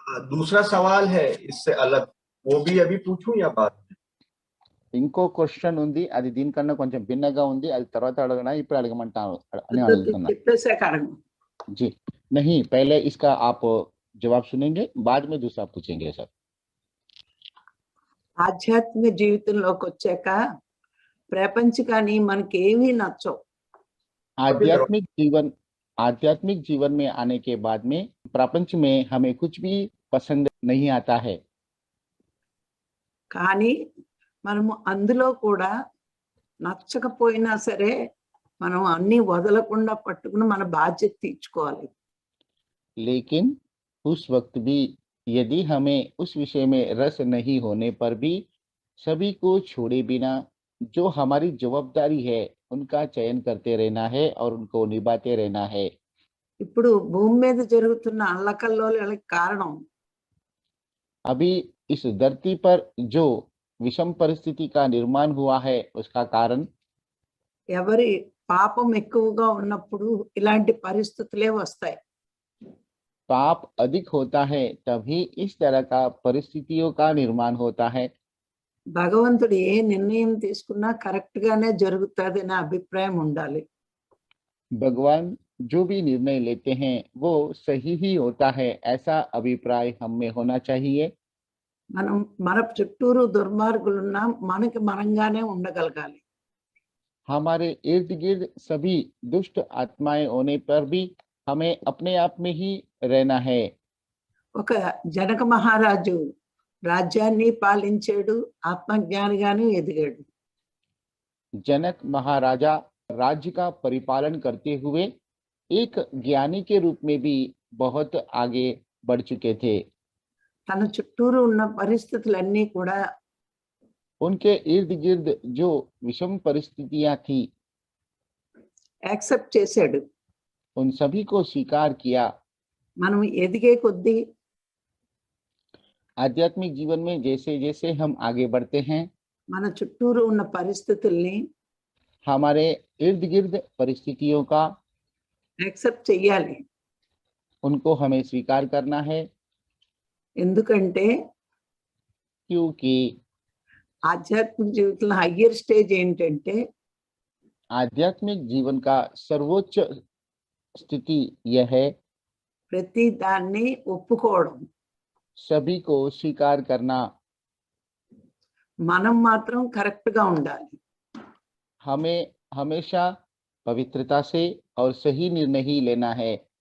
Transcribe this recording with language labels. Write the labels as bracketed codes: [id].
[hi] दूसरा सवाल है इससे अलग, वो भी अभी पूछूं या बाद में? [te] ఇంకో క్వశ్చన్ ఉంది, అది దీనికన్నా కొంచెం భిన్నగా ఉంది, అది తర్వాత అడగనా ఇప్పుడు అడగమంటాను అని అడుగుతున్నా. చెప్పేసాక అడగను. [hi] जी नहीं, पहले इसका आप जवाब सुनेंगे, बाद में दूसरा पूछेंगे सर. [te] ఆధ్యాత్మిక జీవితంలోకి వచ్చాక ప్రపంచకాన్ని మనకి ఏమీ నచ్చవు. [hi] आध्यात्मिक जीवन में आने के बाद में प्रपंच में हमें कुछ भी पसंद नहीं आता है. [te] కానీ మనము అందులో కూడా నచ్చకపోయినా సరే మనం అన్ని వదలకుండా పట్టుకుని మన బాధ్యత తీర్చుకోవాలి. [hi] लेकिन उस वक्त भी यदि हमें उस विषय में रस नहीं होने पर भी सभी को छोड़े बिना जो हमारी जवाबदारी है उनका चयन करते रहना है और उनको निभाते रहना है. [te] ఇప్పుడు భూమి మీద జరుగుతున్న అల్లకల్లోలకి కారణం [hi] अभी इस धरती पर जो विषम परिस्थिति का निर्माण हुआ है उसका कारण [te] ఎవరి పాపం ఎక్కువగా ఉన్నప్పుడు ఇలాంటి పరిస్థితులే వస్తాయి. [hi] पाप अधिक होता है तभी इस तरह का परिस्थितियों का निर्माण होता है. [te] భగవంతుడు ఏ నిర్ణయం తీసుకున్నా కరెక్ట్ గానే జరుగుతుంది అనే అభిప్రాయం ఉండాలి. [hi] भगवान जो भी निर्णय लेते हैं वो सही ही होता है, ऐसा अभिप्राय हम में होना चाहिए. [te] మనం మన చుట్టూరు దుర్మార్గులున్నా మనకి మనంగానే ఉండగలగాలి. [hi] हमारे इर्द गिर्द सभी दुष्ट आत्माएं होने पर भी हमें अपने आप में ही रहना है. [te] ఒక జనక మహారాజు రాజ్యాన్ని పాలించాడు, ఆత్మజ్ఞానిగాను ఎదిగాడు. [hi] जनक महाराजा राज्य का परिपालन करते हुए एक ज्ञानी के रूप में भी बहुत आगे बढ़ चुके थे. [te] తన చుట్టూరు ఉన్న పరిస్థితులన్నీ కూడా [hi] उनके इर्द गिर्द जो विषम परिस्थितियां थी [te] యాక్సెప్ట్ చేశాడు. [hi] उन सभी को स्वीकार किया. [te] మనం ఎదిగే కొద్దీ [hi] आध्यात्मिक जीवन में जैसे जैसे हम आगे बढ़ते हैं [te] మన చుట్టూరు ఉన్న పరిస్థితుల్ని [hi] हमारे इर्द गिर्द परिस्थितियों का [te] యాక్సెప్ట్ చెయ్యాలి. [hi] उनको हमें स्वीकार करना है. [te] ఎందుకంటే [hi] क्योंकि [te] ఆధ్యాత్మిక జీవితంలో హయ్యర్ స్టేజ్ ఏంటంటే [hi] आध्यात्मिक जीवन का सर्वोच्च स्थिति यह है [te] ప్రతి దాన్ని ఒప్పుకోవడం. [hi] सभी को स्वीकार करना. [te] మనం మాత్రం కరెక్ట్ గా ఉండాలి. [hi] हमें हमेशा पवित्रता से और सही निर्णय ही लेना है.